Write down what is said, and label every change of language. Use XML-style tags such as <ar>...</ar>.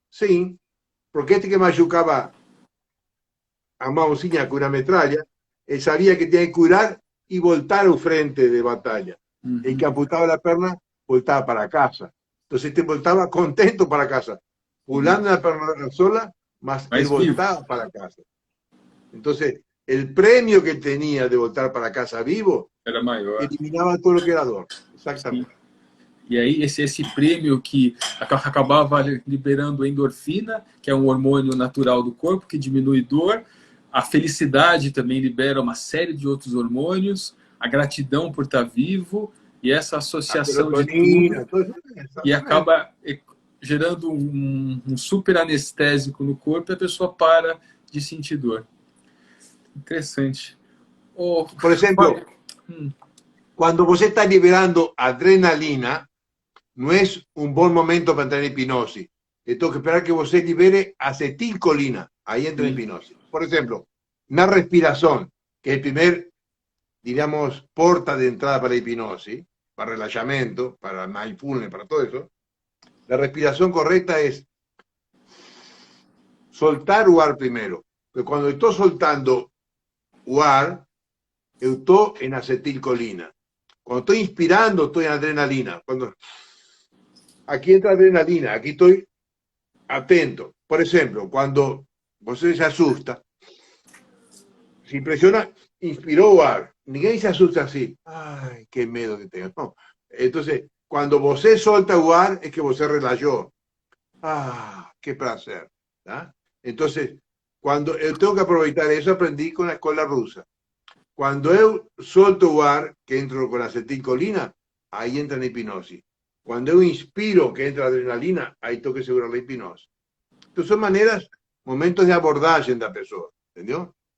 <es>Sí, porque este que machucaba a mãozinha con una metralla, él sabía que tenía que curar y voltar al frente de batalla. El que Uhum. amputaba la perna voltaba para casa. Entonces este voltaba contento para casa, pulando la perna sola, más él</es> <pt>Mais vivo.</pt> <es>voltaba para casa. Entonces, el premio que él tenía de voltar para casa vivo</es> <pt>Era maior.</pt> <es>eliminaba todo lo que era dor.</es> <pt>Sim.</pt> <es>Exactamente.</es> <pt>E aí, esse prêmio que acabava liberando endorfina, que é um hormônio natural do corpo, que diminui dor. A felicidade também libera uma série de outros hormônios. A gratidão por estar vivo. E essa</pt> <es>La</es> <pt>associação de tudo.</pt> <es>serotonina, todo eso.</es> <pt>E</pt> <es>Exactamente.</es> <pt>acaba gerando um super anestésico no corpo e a pessoa para de sentir dor. Interessante. Oh,</pt> <es>Por ejemplo, cuando vos estás liberando adrenalina, no es un buen momento para entrar en hipnosis. Tengo que esperar que vos libere acetilcolina. Ahí entra en hipnosis. Por ejemplo, una respiración, que es el primer, diríamos, porta de entrada para la hipnosis, para relajamiento, para mindfulness, para todo eso. La respiración correcta es soltar o ar primero. Pero cuando estoy soltando o ar, estoy en acetilcolina. Cuando estoy inspirando, estoy en adrenalina. Cuando aquí entra adrenalina, aquí estoy atento. Por ejemplo, cuando usted se asusta, si presiona, inspiró o ar, ninguém se asusta así. Ay, qué miedo que tengo. No. Entonces, cuando</es> <pt>você solta o ar,</pt> <es>es que você relajó. Ah, qué placer. ¿Ah? Entonces, cuando yo tengo que aprovechar eso, aprendí con la escuela rusa. Cuando yo</es> <pt>solto o ar,</pt> <es>que entro con acetilcolina, ahí entra en hipnosis. Cuando yo inspiro, que entra adrenalina, ahí tengo que asegurar la hipnosis. Entonces son maneras, momentos de abordaje en la persona, ¿entendió?</es>